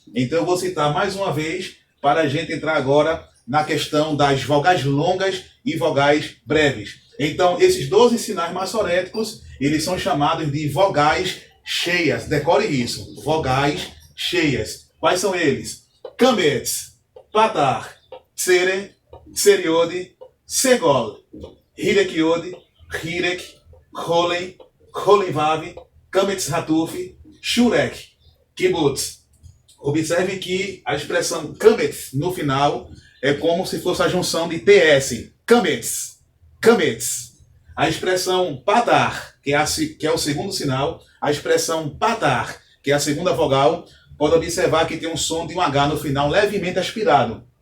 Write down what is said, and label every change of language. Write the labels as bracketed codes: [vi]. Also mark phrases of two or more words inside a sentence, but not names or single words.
[pt] Então eu vou citar mais uma vez para a gente entrar agora na questão das vogais longas e vogais breves. Então esses 12 sinais maçoréticos, eles são chamados de vogais cheias. Decore isso, vogais cheias. Quais são eles? Kametz, Patar, Tsere, Tseriode, Segol, Hirekiode, Hirek, Cholen, Cholenvav, Kametz Hatuf, Shurek, Kibbutz. Observe que a expressão Kametz no final é como se fosse a junção de TS. Kametz, Kametz. A expressão Patar, que é o segundo sinal, a expressão Patar, que é a segunda vogal, pode observar que tem um som de um H no final levemente aspirado.